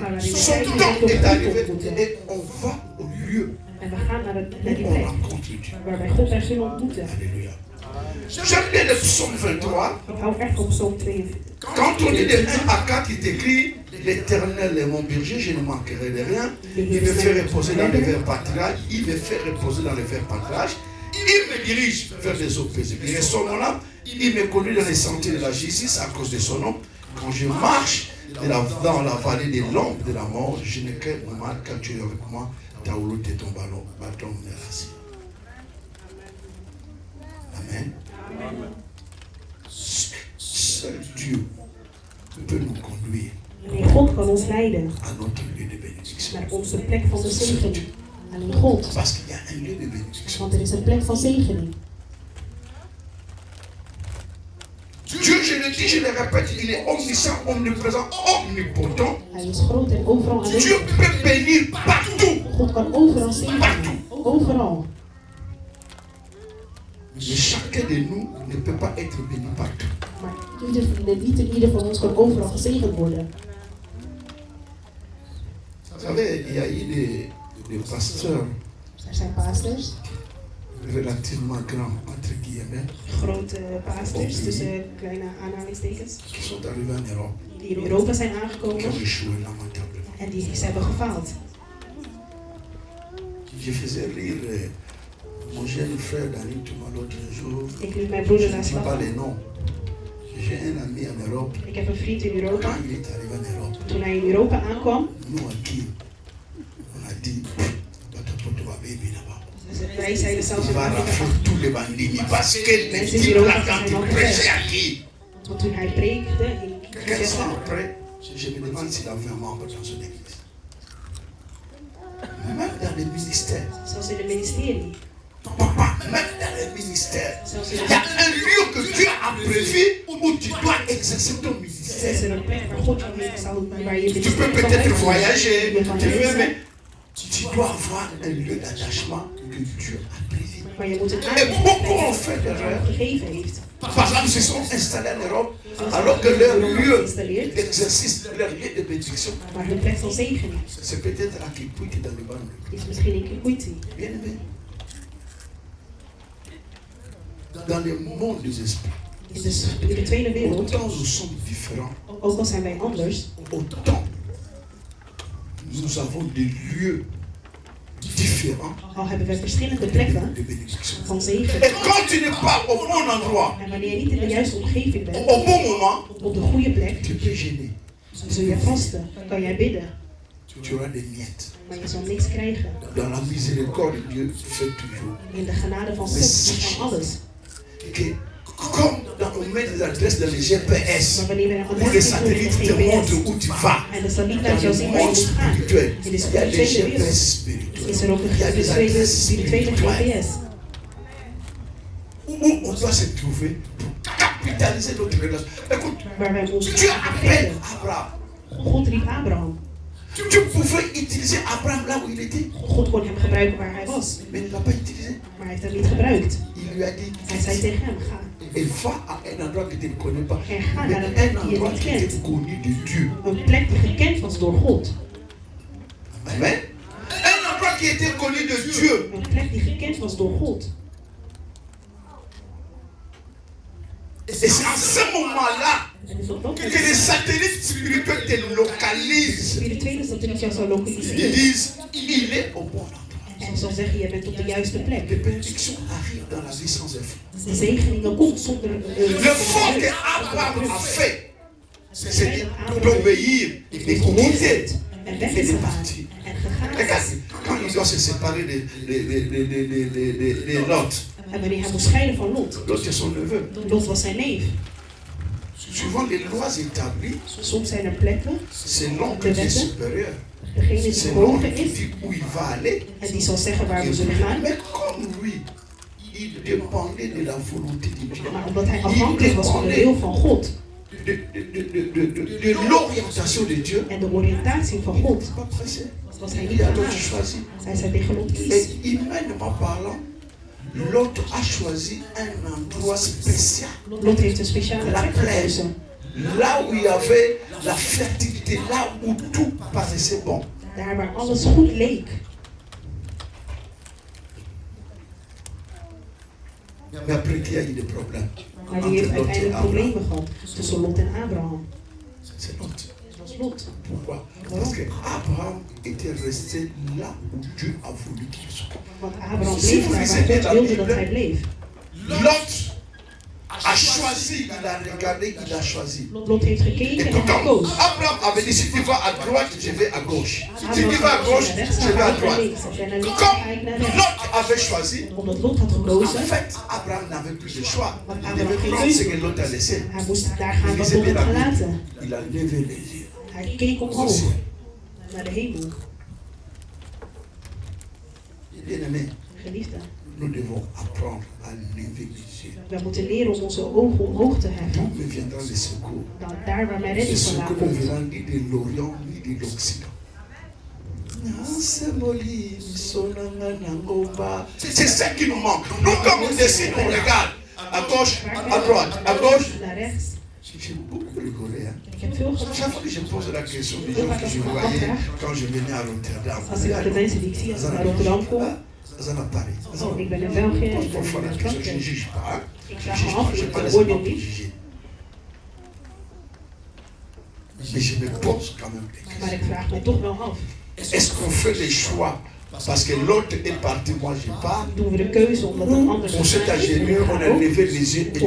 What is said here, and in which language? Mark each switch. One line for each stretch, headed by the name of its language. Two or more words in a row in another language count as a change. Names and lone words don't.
French: Son temps est arrivé et on va au lieu
Dutch: En we gaan naar die
French: où on
Dutch: plek
French: rencontre Dieu.
Dutch: waar wij God daar zullen ontmoeten.
French: Alléluia. J'aime bien le psaume 23.
Dutch: Ik hou echt van Psalm 42.
French: Quand on dit de 1 à 4, il écrit l'Éternel est mon berger, je ne manquerai de rien. Il me fait reposer dans les verts pâturages. Il me fait reposer dans les verts pâturages. Il me dirige vers les eaux paisibles. Il restaure mon âme. Il me conduit dans les sentiers de la justice à cause de son nom. Quand je marche dans la vallée des l'ombre de la mort, je ne crains pas mal quand tu es avec moi. Ta roulotte et ton bâton me rassure. Amen. Seul Dieu peut nous conduire
Dutch: Alleen God kan ons leiden
French: à notre lieu de bénédiction.
Dutch: naar onze plek van de zegening. Alleen God.
French: Parce qu'il y a un lieu de bénédiction.
Dutch: Want er is een plek van zegening.
French: dis, je le répète, il est omniscient, omniprésent, omnipotent.
Dutch: Hij is groot en overal
French: Dieu
Dutch: aanwezig.
French: peut bénir partout.
Dutch: God kan overal zegenen. Overal.
French: Mais chacun de nous ne peut pas être béni partout.
Dutch: Maar ieder van ons kan overal gezegend worden.
French: Vous savez, il y a eu des pasteurs
Dutch: Er zijn pastors,
French: relativement grands, entre guillemets,
Dutch: grote pastors, tussen kleine aanhalingstekens,
French: qui sont arrivés en Europe,
Dutch: die in Europa zijn
French: qui
Dutch: aangekomen
French: ont échoué lamentablement.
Dutch: en die ze hebben gefaald.
French: Je faisais rire mon jeune frère Daniel Touma l'autre jour.
Dutch: Ik liet mijn broeder
French: Je
Dutch: naar
French: ne sais pas
Dutch: slag.
French: les noms. J'ai un ami en Europe.
Dutch: Ik heb een vriend in
French: Quand
Dutch: Europa.
French: il est arrivé en Europe,
Dutch: Toen hij in Europa aankwam,
French: nous aquí, on a dit, Batapoto va baby là-bas.
Dutch: wij zeiden zelfs
French: Il
Dutch: in
French: va
Dutch: Afrika
French: rafler
Dutch: van,
French: tous les bandits parce que les
Dutch: Mensen in
French: types
Dutch: Europa
French: là, quand
Dutch: zijn
French: il
Dutch: al
French: prêchait
Dutch: gevest.
French: aquí,
Dutch: Want toen hij preekte in
French: quelques temps
Dutch: Kinshasa,
French: après, je me demande s'il avait un membre dans son église. Même dans les ministères.
Dutch: zelfs in het ministerie,
French: Papa, même dans les ministères.
Dutch: zelfs in
French: Il y a
Dutch: het
French: un lieu que Dieu a prévu où tu dois exercer ton
Dutch: is
French: ministère.
Dutch: er een plek waar God jou heeft, waar je
French: Tu peux
Dutch: ministerie kan
French: peut-être
Dutch: uitvoeren.
French: voyager,
Dutch: Je kan
French: tu veux,
Dutch: reizen,
French: mais tu dois avoir un lieu d'attachement que Dieu a prévu.
Dutch: maar je moet een
French: Et beaucoup ont
Dutch: aandacht
French: fait d'erreurs.
Dutch: gegeven heeft.
French: Par exemple, se sont installés en Europe alors que leur lieu d'exercice, leur lieu de bénédiction,
Dutch: Maar hun plek van zegen
French: c'est peut-être à Kipuit dans le banlieue.
Dutch: is misschien in Kikwiti.
French: Bien aimé. Dans le monde des esprits,
Dutch: In de tweede wereld,
French: autant nous sommes différents,
Dutch: ook al zijn wij anders,
French: autant nous avons des lieux différents
Dutch: al hebben wij verschillende plekken
French: de bénédiction.
Dutch: van zegen.
French: Et quand tu n'es pas au bon endroit,
Dutch: En wanneer je niet in de juiste omgeving bent,
French: au bon moment,
Dutch: op de goede plek,
French: tu peux gêner.
Dutch: dan zul je vasten, kan jij bidden,
French: Tu auras des miettes.
Dutch: maar je zal niks krijgen.
French: Dans la miséricorde, Dieu fait toujours.
Dutch: In de genade van God is van alles.
French: Que, comme on met des adresses dans les GPS,
Dutch: Maar wanneer we een
French: où les
Dutch: adres doen in
French: satellites
Dutch: de
French: te montrent
Dutch: GPS
French: où tu vas,
Dutch: en de satelliet
French: dans
Dutch: laat jou
French: le
Dutch: zien waar je
French: monde
Dutch: moet gaan,
French: spirituel,
Dutch: in de
French: il y a des
Dutch: spirituele wereld
French: GPS spirituels.
Dutch: is er ook
French: Il y a
Dutch: een
French: des adresses
Dutch: spirituele
French: spirituelles
Dutch: GPS.
French: où on doit se trouver pour capitaliser notre relation. Écoute,
Dutch: Waar wij ons
French: Dieu appelle
Dutch: aan
French: Abraham.
Dutch: God riep Abraham.
French: Tu pouvais utiliser Abraham là où il était,
Dutch: God kon hem gebruiken waar hij was,
French: mais il ne l'a pas utilisé.
Dutch: maar hij heeft hem niet gebruikt.
French: Il lui a dit,
Dutch: Hij zei tegen hem, ga
French: il va à un endroit que tu ne connais pas,
Dutch: en ga
French: mais
Dutch: naar een plek
French: un
Dutch: die je
French: endroit
Dutch: niet
French: qui était
Dutch: kent.
French: connu de Dieu.
Dutch: Een plek die gekend was door God.
French: Amen. Un endroit qui était connu de Dieu.
Dutch: Een plek die gekend was door God.
French: Et c'est à ce moment-là
Dutch: En dus op dat
French: que
Dutch: moment
French: les satellites spirituels te
Dutch: de
French: localisent.
Dutch: spirituele satelliet jou zou
French: Ils
Dutch: lokaliseren.
French: disent, il est au bon endroit.
Dutch: En zal zeggen, je bent op de juiste plek.
French: Les bénédictions arrivent dans la vie sans effort.
Dutch: De zegeningen komt zonder...
French: Le fort que Abraham a fait, c'est d'obéir, de quitter
Dutch: En weg
French: et
Dutch: is
French: de
Dutch: gegaan.
French: partir.
Dutch: En gegaan
French: Regarde,
Dutch: is.
French: quand il doit se séparer de Lot,
Dutch: En wanneer hij moest scheiden van Lot.
French: Lot est son neveu.
Dutch: Lot was zijn neef.
French: Suivant les lois établies,
Dutch: Soms zijn er plekken,
French: c'est l'homme qui est supérieur.
Dutch: degene die
French: C'est l'homme
Dutch: hoger
French: qui
Dutch: is,
French: dit où il va aller.
Dutch: en die zal zeggen waar we zullen gaan.
French: Mais comme lui, il dépendait de la volonté de Dieu.
Dutch: Maar omdat hij afhankelijk was van de wil van God
French: De l'orientation de Dieu,
Dutch: en de oriëntatie van God,
French: il pas pressé.
Dutch: was hij
French: Il
Dutch: niet
French: a donc
Dutch: gehaast.
French: choisi.
Dutch: Hij zei tegen Lot, kies.
French: Et humainement parlant, l'autre a choisi un endroit spécial.
Dutch: Lot heeft een speciale
French: La
Dutch: plek
French: plaine.
Dutch: gekozen.
French: Là où il y avait la fertilité, là où tout paraissait bon.
Dutch: Daar waar alles goed leek.
French: Mais après qu'il y a eu des problèmes.
Dutch: Maar die heeft uiteindelijk problemen gehad tussen Lot en Abraham.
French: C'est Lot.
Dutch: Dat was Lot.
French: Pourquoi? Parce que Abraham était resté là où Dieu a voulu qu'il soit.
Dutch: Want Abraham bleef daar waar God wilde dat hij bleef.
French: Lot a choisi, il a regardé, il a choisi.
Dutch: Lot heeft gekeken
French: Et
Dutch: en hij
French: pourtant,
Dutch: koos.
French: Abraham avait dit, si tu vas à droite, je vais à gauche. Si tu vas à
Dutch: Abraham
French: gauche,
Dutch: zei, rechts
French: je vais à
Dutch: naar
French: droite.
Dutch: links. Als jij naar links
French: Comme
Dutch: ga ik naar rechts.
French: Lot avait choisi,
Dutch: Omdat Lot had
French: en
Dutch: gekozen,
French: fait, Abraham n'avait plus de choix.
Dutch: want
French: Il
Dutch: Abraham
French: devait
Dutch: geen
French: prendre ce
Dutch: keuze.
French: que Lot a laissé.
Dutch: Hij moest daar gaan wat
French: Lisez
Dutch: Lot
French: bien
Dutch: had
French: la Bible.
Dutch: gelaten.
French: Il a levé les yeux.
Dutch: Hij keek omhoog naar de hemel.
French: Bien aimé,
Dutch: Geliefde,
French: nous devons apprendre à lever les yeux.
Dutch: We moeten leren om onze ogen omhoog te heffen.
French: D'où me viendront les secours?
Dutch: Daar waar mijn
French: Les
Dutch: redding vandaan
French: secours ne
Dutch: komt.
French: viendront ni de l'Orient ni de l'Occident. C'est ça qui nous manque. Nous, comme on décide, on regarde à gauche, à droite, à gauche.
Dutch: Naar rechts.
French: J'ai beaucoup rigolé. Hein.
Dutch: Ik heb veel
French: Chaque
Dutch: gelachen.
French: fois que je pose la question des gens que je voyais quand je venais à Rotterdam.
Dutch: Als ik de mensen die ik zie als ik naar Rotterdam kom.
French: Ça n'a pas
Dutch: Oh, ik ben in België, ik ben in
French: Parfois la question, je ne
Dutch: Frankrijk.
French: juge pas.
Dutch: Ik
French: Je
Dutch: vraag
French: ne
Dutch: me
French: juge
Dutch: af,
French: pas, je n'ai
Dutch: ik
French: pas les
Dutch: oordeel
French: éléments pour
Dutch: niet.
French: juger. Mais je me pose quand même des questions.
Dutch: Maar ik vraag mij toch wel af.
French: Est-ce qu'on fait les choix parce que l'autre est parti, moi je pars?
Dutch: Doen we de keuze omdat een ander
French: On s'est
Dutch: gaat en
French: agenouillé,
Dutch: ik
French: on
Dutch: ga
French: a
Dutch: ook?
French: levé les yeux et